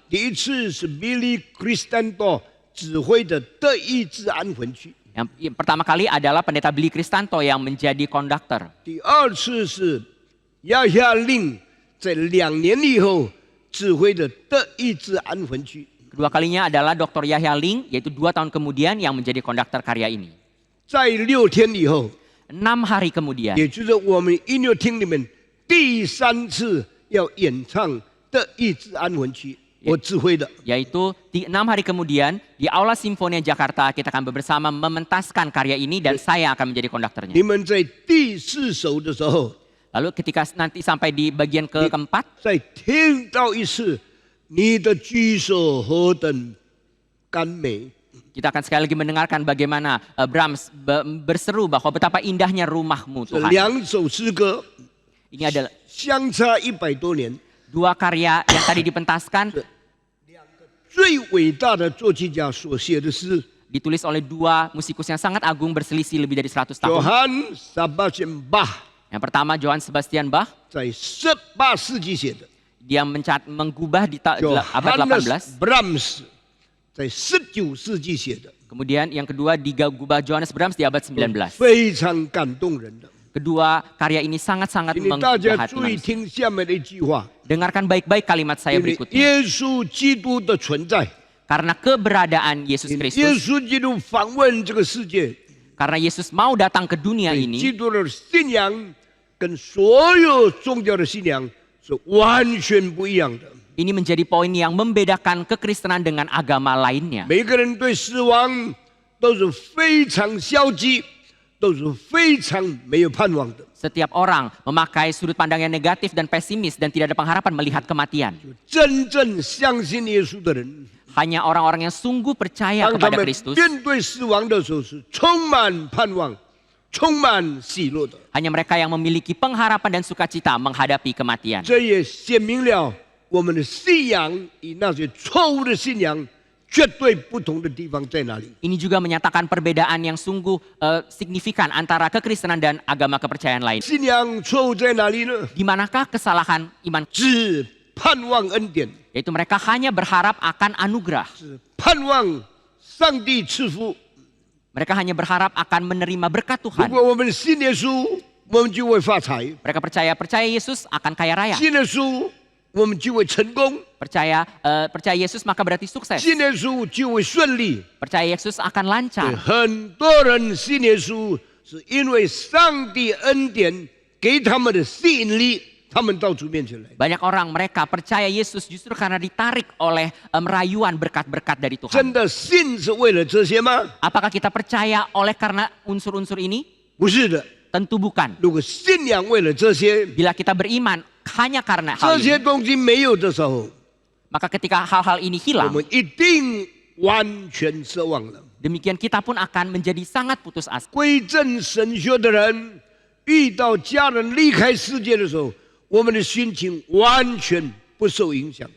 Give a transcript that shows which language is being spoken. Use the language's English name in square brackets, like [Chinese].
[Chinese] 第一次是 Billy Cristando 指挥的得医治安魂曲， [Indonesian] Yang pertama kali adalah pendeta Billy Kristanto yang menjadi konduktor. [Chinese] 第二次是亚夏令在2年以后指挥的得医治安魂曲。 [Indonesian] Kedua kalinya adalah Dr. Yahya Ling, yaitu 2 tahun kemudian yang menjadi konduktor karya ini. [Chinese] 在6天以后， [Indonesian] 6 hari kemudian, [Chinese] 也就是我们音乐厅里面第3次要演唱的医治安魂曲，我指挥的。 [Indonesian] yaitu 6 hari kemudian di Aula Simfonia Jakarta kita akan bersama mementaskan karya ini dan saya akan menjadi konduktornya. [Chinese] 你们在第4首的时候， [Indonesian] Lalu ketika nanti sampai di bagian keempat, [Chinese] 再听到一次你的居所何等甘美。 [Indonesian] kita akan sekali lagi mendengarkan bagaimana Brahms berseru bahwa betapa indahnya rumahmu [Chinese] 这 [Indonesian] Tuhan. [Chinese] 2首诗歌 [Indonesian] Ini adalah [Chinese] 相差100多年， [Indonesian] 2 karya yang tadi dipentaskan [Chinese] 最伟大的作曲家所写的诗， [Indonesian] ditulis oleh 2 musikus yang sangat agung berselisih lebih dari 100 tahun. [Chinese] Johann Sebastian Bach [Indonesian] Yang pertama Johann Sebastian Bach, [Chinese] 在18世纪写的 [Indonesian] dia menggubah di abad [Chinese] ，Johannes [Indonesian] 18. [Chinese] Brahms 在19世纪写的， [Indonesian] Kemudian yang kedua digubah Johannes Brahms di abad 19. [Chinese] 非常感动人的。 [Indonesian] Kedua karya ini sangat-sangat [Chinese] 请你大家 [Indonesian] menggugah hati [Chinese] 注意 [Indonesian] manusia. [Chinese] 听下面的一句话： [Indonesian] Dengarkan baik-baik kalimat saya [Chinese] 因为 [Indonesian] berikutnya. [Chinese] 耶稣基督的存在， [Indonesian] Karena keberadaan Yesus [Chinese] 因为 [Indonesian] Kristus, [Chinese] 耶稣基督访问这个世界， [Indonesian] karena Yesus mau datang ke dunia [Chinese] 基 [Indonesian] ini, [Chinese] 督的信仰跟所有宗教的信仰是完全不一样的。 [Indonesian] ini menjadi poin yang membedakan kekristenan dengan agama lainnya. [Chinese] 每个人对死亡都是非常消极，都是非常没有盼望的。 [Indonesian] Setiap orang memakai sudut pandang yang negatif dan pesimis dan tidak ada pengharapan melihat kematian. [Chinese] 真正相信耶稣的人， [Indonesian] Hanya orang-orang yang sungguh percaya [Chinese] 当他 [Indonesian] kepada [Chinese] 们 [Indonesian] Kristus, [Chinese] 面对死亡的时候是充满盼望、充满喜乐的。 [Indonesian] hanya mereka yang memiliki pengharapan dan sukacita menghadapi kematian. [Chinese] 这也显明了我们的信仰与那些错误的信仰绝对不同的地方在哪里。 [Indonesian] Ini juga menyatakan perbedaan yang sungguh signifikan antara kekristenan dan agama kepercayaan lain. [Chinese] 信仰错误在哪里呢？ [Indonesian] Di manakah kesalahan iman? [Chinese] 只盼望恩典， [Indonesian] Yaitu mereka hanya berharap akan anugerah. [Chinese] 只盼望上帝赐福。 [Indonesian] Mereka hanya berharap akan menerima berkat [Chinese] 如 [Indonesian] Tuhan. [Chinese] 果我们信耶稣，我们就会发财； [Indonesian] Mereka percaya Yesus akan kaya raya. [Chinese] 信耶稣，我们就会成功； [Indonesian] Percaya Yesus maka berarti sukses. [Chinese] 信耶稣就会顺利。 [Indonesian] Percaya Yesus akan [Chinese] 对 [Indonesian] lancar. [Chinese] 很多人信耶稣，是因为上帝恩典给他们的吸引力，他们到主面前来。 [Indonesian] Banyak orang mereka percaya Yesus justru karena ditarik oleh rayuan berkat-berkat dari [Chinese] 真 [Indonesian] Tuhan. [Chinese] 的信是为了这些吗？ [Indonesian] Apakah kita percaya oleh karena unsur-unsur ini? [Chinese] 不是的。 [Indonesian] Tentu bukan. [Chinese] 如果信仰为了这些， [Indonesian] Bila kita beriman hanya karena hal [Chinese] 这些 [Indonesian] ini, [Chinese] 东西没有的时候， [Indonesian] maka ketika hal-hal ini [Chinese] 我 [Indonesian] hilang, [Chinese] 们一定完全失望了。 [Indonesian] demikian kita pun akan menjadi sangat putus asa. [Chinese] 归正神学的人遇到家人离开世界的时候，我们的心情完全不受影响。